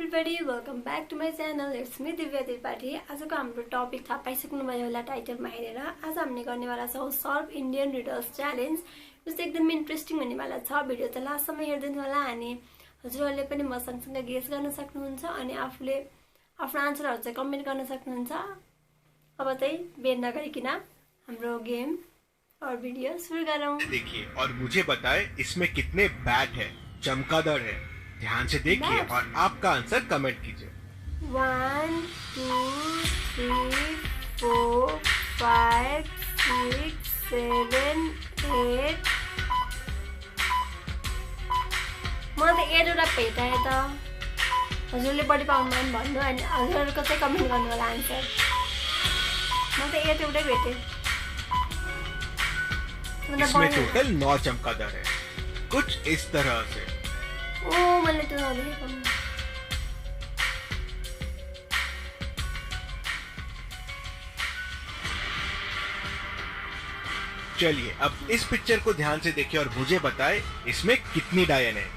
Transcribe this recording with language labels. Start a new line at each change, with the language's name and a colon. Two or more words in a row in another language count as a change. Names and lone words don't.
English: everybody, welcome back to my channel. It's me दिव्या त्रिपाठी.
Nepali: आजको हाम्रो टपिक थाहा पाइसक्नुभयो होला टाइटलमा हेरेर. आज हामीले गर्नेवाला छौं
English: solve Indian riddles challenge.
Nepali: यो चाहिँ एकदम इन्ट्रेस्टिङ हुनेवाला छ. भिडियो त लास्टसम्म हेर्दिनु होला अनि हजुरहरुले पनि म सँगसँगै गेस गर्न सक्नुहुन्छ अनि आफूले आफ्नो आन्सरहरु चाहिँ कमेन्ट गर्न सक्नुहुन्छ. अब चाहिँ बेर नगरिकिन हाम्रो गेम और वीडियो शुरू गरौं.
Hindi: देखिए और मुझे बताएं इसमें कितने बैट है, चमगादड़ है. ध्यान से देखिए और आपका आंसर कमेंट कीजिए.
Nepali: 1 2 3 4 5 6 7 8 मलाई त 8 वटा भेटाए त. हजुरले बढी पाउनुभयो भने भन्नु अनि हजुरहरुको चाहिँ कमेन्ट गर्नु होला आन्सर. मलाई त 8 वटै भेटे.
Hindi: इसमें टोटल 9 चमगादड़ है. कुछ इस तरह से. ओ मैंने तो नदेखेको. चलिए अब इस पिक्चर को ध्यान से देखिए और मुझे बताएं इसमें कितनी डायन है.